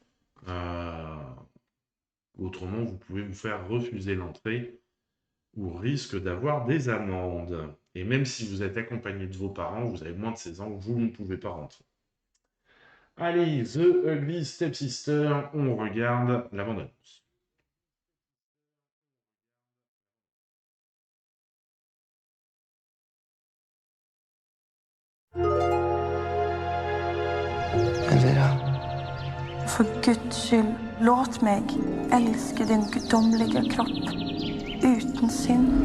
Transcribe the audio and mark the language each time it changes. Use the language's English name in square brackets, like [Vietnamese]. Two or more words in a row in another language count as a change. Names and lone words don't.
[French] Autrement, vous pouvez vous faire refuser l'entrée ou risque d'avoir des amendes. Et même si vous êtes accompagné de vos parents, vous avez moins de 16 ans, vous ne pouvez pas rentrer. Allez, The Ugly Stepsister, on regarde la bande-annonce. Elvira. [Swedish] För Guds skull, låt mig älska din gudomliga kropp utan synd.